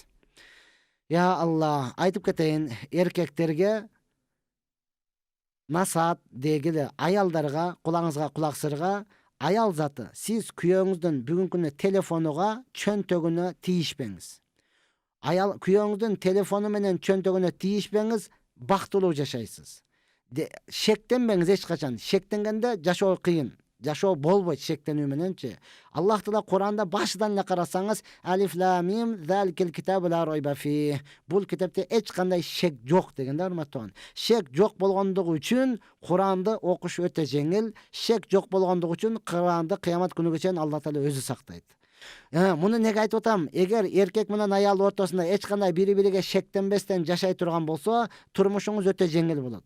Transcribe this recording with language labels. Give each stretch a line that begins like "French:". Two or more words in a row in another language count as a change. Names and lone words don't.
Kyrgyz: Я Алла, айтып кетейин, эркектерге насаат дегиле, аялдарга кулагыңызга кулак сырга, аял заты сиз күйөөңүздүн бүгүнкү күнү телефонуга, чөнтөгүнө тийишпеңиз. Аял күйөөңүздүн телефону менен чөнтөгүнө тийишпеңиз, бактылуу жашайсыз. Шектенбеңиз эч качан. Шектенгенде жашоо кыйын. Жашоо болбойт шектенүү мененчи. Аллах таала Куранда башынан эле карасаңыз,
Arabic: ألف لام ميم ذلك الكتاب لا ريب في.
Kyrgyz: Бул китепте эч кандай шек жок деген да, урматтуу. Шек жок болгондугу үчүн Куранды окуш өтө жеңил. Шек жок болгондугу үчүн Куранды кыямат күнүгө чейин Алла таала өзү сактайт. Муну неге айтып атам? Эгер эркек менен аял ортосунда эч кандай бири-бириге шектенбестен жашай турган болсо, турмушуңуз өтө жеңил болот.